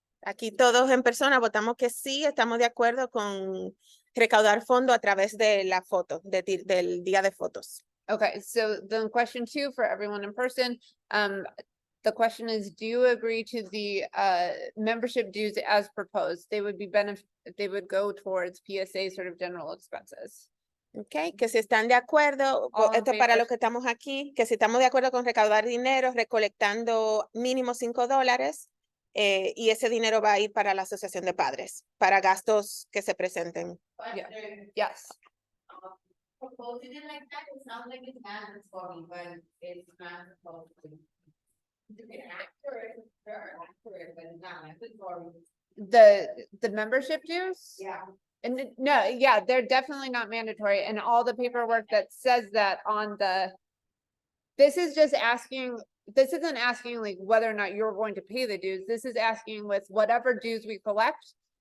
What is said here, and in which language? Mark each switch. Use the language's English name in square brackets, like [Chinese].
[Spanish] Aquí todos en persona votamos que sí, estamos de acuerdo con recaudar fondo a través de la foto, del día de fotos. [English] Okay, so then question 2 for everyone in person, the question is, do you agree to the membership dues as proposed? They would be they would go towards PSA sort of general expenses. [Spanish] Okay, que si están de acuerdo, [English] All in [Spanish] esto para [English] favor. [Spanish] los que estamos aquí, que si estamos de acuerdo con recaudar dinero, recolectando mínimo $5, y ese dinero va a ir para la asociación de padres, para gastos que se presenten. [English] Yeah. Yes. Proposing it like that, it sounds like it's mandatory, but it's not supposed to. You can accurate, very accurate, but it's not mandatory. The membership dues? Yeah. And no, yeah, they're definitely not mandatory, and all the paperwork that says that on this is just asking, this isn't asking like whether or not you're going to pay the dues, this is asking with whatever dues we collect.